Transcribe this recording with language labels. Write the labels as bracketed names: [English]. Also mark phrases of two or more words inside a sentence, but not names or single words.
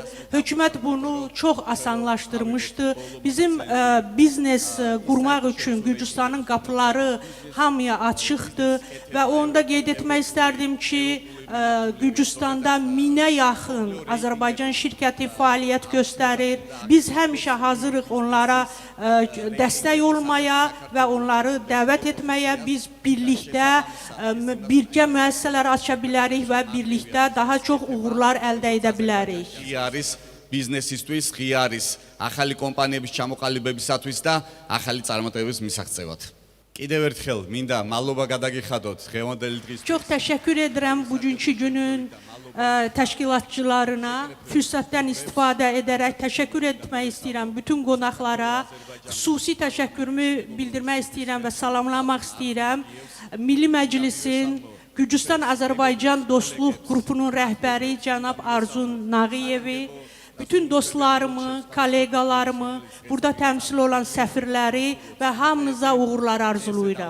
[Azerbaijani] Hökumət bunu çox asanlaşdırmışdı. Bizim biznes qurmaq üçün Gürcüstanın qapıları hamıya açıqdır və onda qeyd etmək istərdim ki, Gürcüstanda 1000-ə yaxın Azərbaycan şirkəti fəaliyyət göstərir. Biz həmişə hazırıq onlara dəstək olmaya və onları dəvət etməyə. Biz birlikdə birgə müəssisələr aça bilərik və birlikdə daha çox uğurlar əldə edə bilərik. [Georgian] არის ბიზნესისთვის, ღია არის ახალი კომპანიების ჩამოყალიბებისათვის და ახალი წარმატებების მისაღწევად. კიდევ ერთხელ მინდა მადლობა გადაგიხადოთ დღევანდელი დღის [Azerbaijani] Çox təşəkkür edirəm bugünkü günün təşkilatçılarına. Fürsətdən istifadə edərək təşəkkür etmək istəyirəm bütün qonaqlara. Xüsusi təşəkkürümü bildirmək istəyirəm və salamlamaq istəyirəm. Milli Məclisin Gürcüstan-Azərbaycan Dostluq qrupunun rəhbəri cənab Arzun Nağıyevi, bütün dostlarımı, kollegalarımı, burada təmsil olan səfirləri və hamınıza uğurlar arzulayıram.